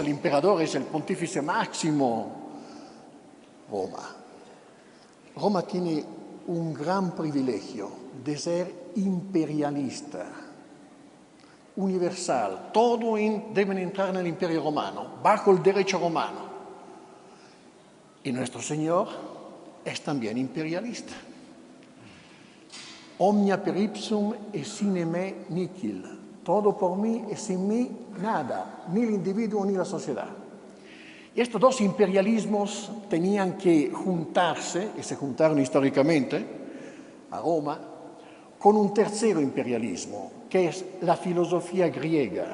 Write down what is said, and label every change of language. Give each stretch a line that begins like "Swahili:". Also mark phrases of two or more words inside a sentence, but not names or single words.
Spanish: El emperador es el pontífice máximo. Roma tiene un gran privilegio de ser imperialista, universal. Todos deben entrar en el imperio romano, bajo el derecho romano. Y nuestro Señor es también imperialista.
Latin: Omnia per ipsum e sine me nihil.
Spanish: Todo por mí y sin mí nada, ni el individuo ni la sociedad. Y estos dos imperialismos tenían que juntarse, y se juntaron históricamente a Roma, con un tercero imperialismo, que es la filosofía griega.